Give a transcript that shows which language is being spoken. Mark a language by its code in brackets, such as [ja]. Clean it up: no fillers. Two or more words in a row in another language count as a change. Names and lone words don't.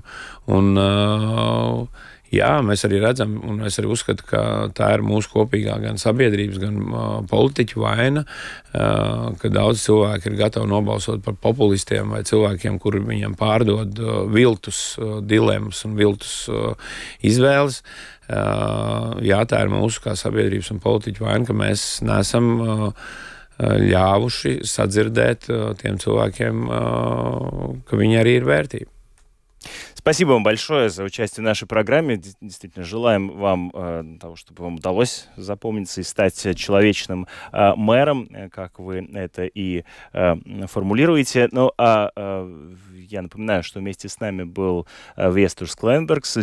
[lv] Un, jā, mēs arī redzam, un es arī uzskatu, ka tā ir mūsu kopīgā gan sabiedrības, gan politiķu vaina, ka daudz cilvēki ir gatavi nobalsot par populistiem vai cilvēkiem, kuri viņiem pārdod viltus dilemmas un viltus izvēles. Jā, tā ir mūsu kā sabiedrības un politiķu vaina, ka mēs nesam ļāvuši sadzirdēt tiem cilvēkiem, ka viņi arī ir vērtība. [ru] Спасибо вам большое за участие в нашей программе. Действительно, желаем вам того, чтобы вам удалось запомниться и стать человечным мэром, как вы это и формулируете. Ну, я напоминаю, что вместе с нами был Вестурс Кленбергс.